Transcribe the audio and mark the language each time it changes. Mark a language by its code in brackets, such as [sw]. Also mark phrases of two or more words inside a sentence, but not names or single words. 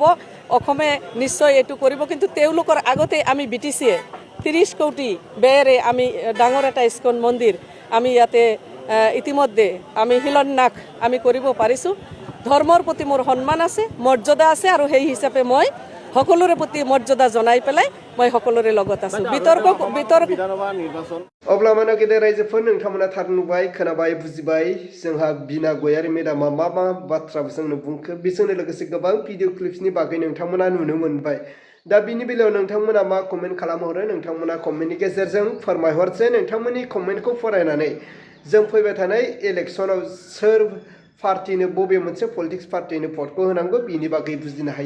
[as] অসমে নিশ্চয় এইটো কৰিব, কিন্তু তেওঁলোকৰ আগতে আমি BTCয়ে 30 কোটি ব্যয়েৰে আমি ডাঙৰ এটা ইস্কন মন্দিৰ আমি ইয়াতে ইতিমধ্যে আমি শিলান্যাস আমি কৰিব পাৰিছোঁ। ধৰ্মৰ প্ৰতি মোৰ সন্মান আছে, মৰ্যাদা আছে, আৰু সেই হিচাপে মই সকলোৰে প্ৰতি মৰ্যাদা জনাই পেলাই মই সকলোৰে লগত আছোঁ। বিতৰ্ক [brx] अब्ला मानो गेदेर रायजोफोर नोंथांमोना थार नुबाय खोनाबाय बुजिबाय जोंहा बिना गयारी मेडामा मा मा बाथ्रा जोंनो बुंखो बेजोंनो लोगोसे गोबां भिडिअ क्लिप्सनि बागै नोंथांमोना नुनो मोनबाय। दा बिनि बेलायाव नोंथांमोना मा कमेन्ट खालामहरो नोंथांमोना कमेन्टनि गेजेरजों फोरमायहर जे नोंथांमोननि कमेन्टखौ फरायनानै जों फैबाय थानाय इलेक्सनाव सोर पार्टिनो बबे मोनसे पलिटिक्स पार्टिनो भटखौ होनांगौ बिनि बागै बुजिनो हायो।